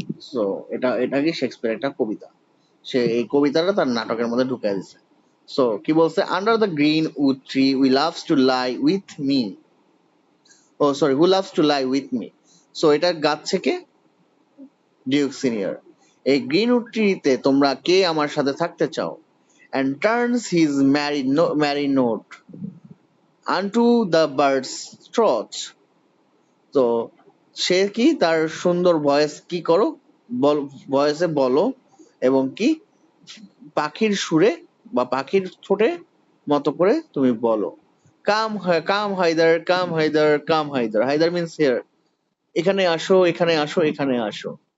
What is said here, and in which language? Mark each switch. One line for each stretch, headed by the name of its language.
Bangla: So এটা কি Shakespeare একটা কবিতা, সে এই কবিতাটা তার নাটকের মধ্যে ঢুকিয়ে দিছে। সো কি বলছে?
English: Under the green wood tree we loves to lie with me, oh sorry, who loves to lie with me.
Bangla: So এটা গাচ্ছে কে? Duke senior. এই গ্রিন উড ট্রিতে তোমরা কে আমার সাথে থাকতে চাও?
English: and turns his merry note unto the bird's throat.
Bangla: তো সে কি তার সুন্দর ভয়েস কি করো, ভয়েসে বলো, এবং কি পাখির সুরে বা পাখির ঠোঁটে মতো করে তুমি বলো,
English: Come hither, come hither, come hither. Hither means here,
Bangla: এখানে আসো, এখানে আসো, এখানে আসো।